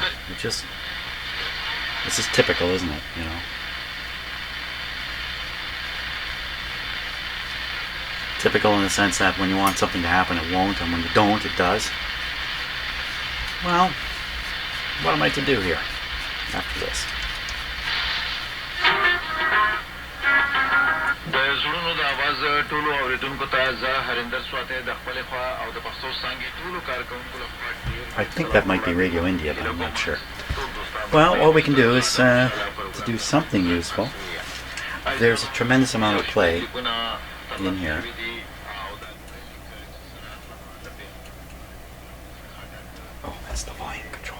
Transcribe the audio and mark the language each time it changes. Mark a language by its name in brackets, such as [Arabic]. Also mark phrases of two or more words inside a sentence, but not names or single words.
[English] This is typical, isn't it? You know, typical in the sense that when you want something to happen, it won't, and when you don't, it does. Well, what am I to do here after this? [Pashto] ټولو اوریدونکو ته زه هریندر سواتی د خپلې خوا او د پښتو څانګې ټولو کارکوونکو لخوا [English] I think that might be Radio India, but I'm not sure. Well, all we can do is to do something useful. There's a tremendous amount of play in here. Oh, that's the volume control.